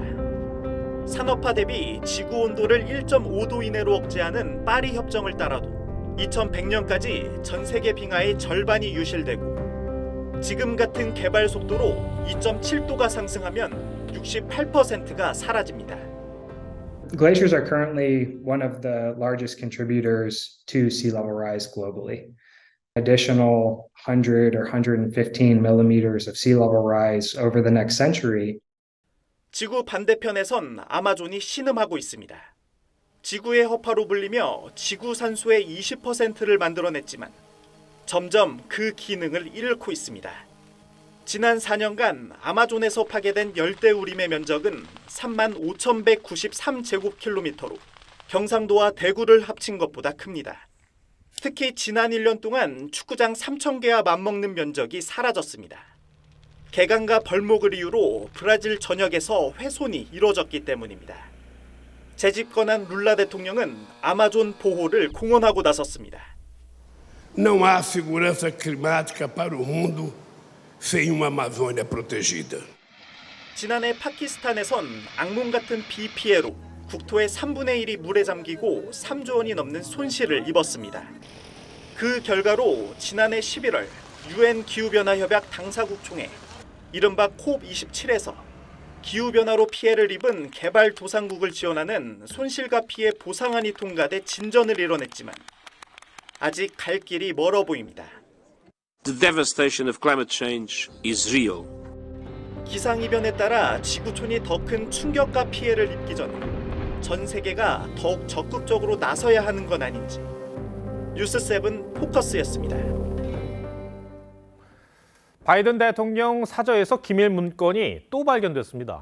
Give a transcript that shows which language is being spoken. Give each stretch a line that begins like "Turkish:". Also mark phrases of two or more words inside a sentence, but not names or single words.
Korean: 산업화 대비 지구온도를 1.5도 이내로 억제하는 파리 협정을 따라도 2100년까지 전 세계 빙하의 절반이 유실되고 지금 같은 개발 속도로 2.7도가 상승하면 68%가 사라집니다.
English: Glaciers are currently one of the largest contributors to sea level rise globally. Additional 100 or 115 millimeters of sea level rise over the next century.
Korean: 지구 반대편에선 아마존이 신음하고 있습니다. 지구의 허파로 불리며 지구 산소의 20%를 만들어냈지만 점점 그 기능을 잃고 있습니다. 지난 4년간 아마존에서 파괴된 열대우림의 면적은 35,193제곱킬로미터로 경상도와 대구를 합친 것보다 큽니다. 특히 지난 1년 동안 축구장 3,000개와 맞먹는 면적이 사라졌습니다. 개강과 벌목을 이유로 브라질 전역에서 훼손이 이뤄졌기 때문입니다. 재집권한 룰라 대통령은 아마존 보호를 공언하고 나섰습니다.
Portuguese: Não há segurança climática para o mundo sem uma Amazônia protegida.
Korean: 지난해 파키스탄에선 악몽 같은 비 피해로 국토의 3분의 1이 물에 잠기고 3조 원이 넘는 손실을 입었습니다. 그 결과로 지난해 11월 UN 기후변화협약 당사국 총회 이른바 COP27에서 기후변화로 피해를 입은 개발도상국을 지원하는 손실과 피해 보상안이 통과돼 진전을 이뤄냈지만 아직 갈 길이 멀어 보입니다.
English: The devastation of climate change is real.
Korean: 기상이변에 따라 지구촌이 더 큰 충격과 피해를 입기 전에 전 세계가 더욱 적극적으로 나서야 하는 건 아닌지. 뉴스7 포커스였습니다. 바이든 대통령 사저에서 기밀 문건이 또 발견됐습니다.